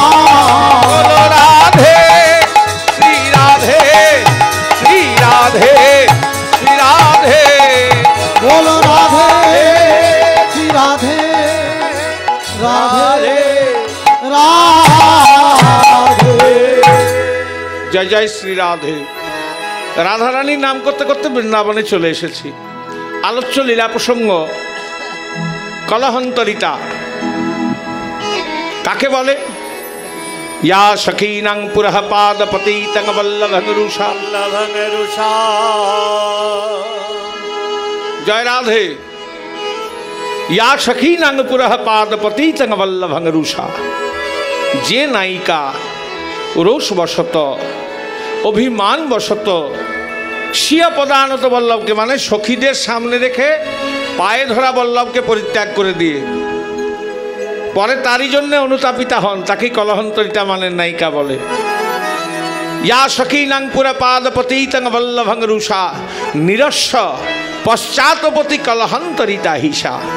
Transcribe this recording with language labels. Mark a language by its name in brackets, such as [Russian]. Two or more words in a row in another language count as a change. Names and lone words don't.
[Hindi] बोलो राधे श्री राधे, श्री राधे श्री राधे। बोलो राधे श्री राधे राधे राधे। जय जय श्री राधे। [Bangla] রাধা রানীর নাম করতে করতে বৃন্দাবনে চলে এসেছি। আলোচ্য লীলা প্রসঙ্গ কলহন্তরিতা কাকে বলে? [Sanskrit] या सखीनां पुरः पादपतितं वल्लभनरुषा। [Hindi] जय राधे। [Sanskrit] या सखीनां पुरः पादपतितं वल्लभनरुषा। [Bangla] যে নায়িকা রোষবশত অভিমান বশত স্বীয় প্রদানত বল্লভকে, মানে সখীদের সামনে রেখে পায়ে ধরা বল্লভকে পরিত্যাগ করে দিয়ে পরে তারই জন্য অনুতাপিতা হন, তাকেই কলহন্তরিতা মানের নায়িকা বলে। [Sanskrit] ইয়া সখীনাং পুরা পাদপতিতং বল্লভং রুষা নিরস্ব পশ্চাৎপতি কলহন্তরিতা হিসা।